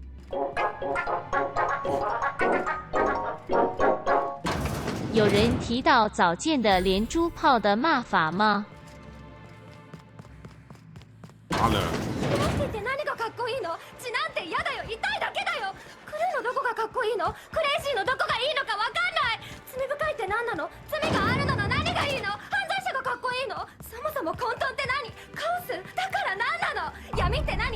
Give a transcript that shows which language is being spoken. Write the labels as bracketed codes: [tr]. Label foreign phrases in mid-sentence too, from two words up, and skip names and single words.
[zh] 有人提到早见的连珠炮的骂法吗？好了。 [ja] って何がかっこいいの？血なんて嫌だよ。痛いだけだよ。クルーのどこがかっこいいの？クレイジーのどこがいいのかわかんない。罪深いって何なの？罪があるのの何がいいの？犯罪者がかっこいいの？そもそも混沌って何？カオス？だから何なの？闇って何？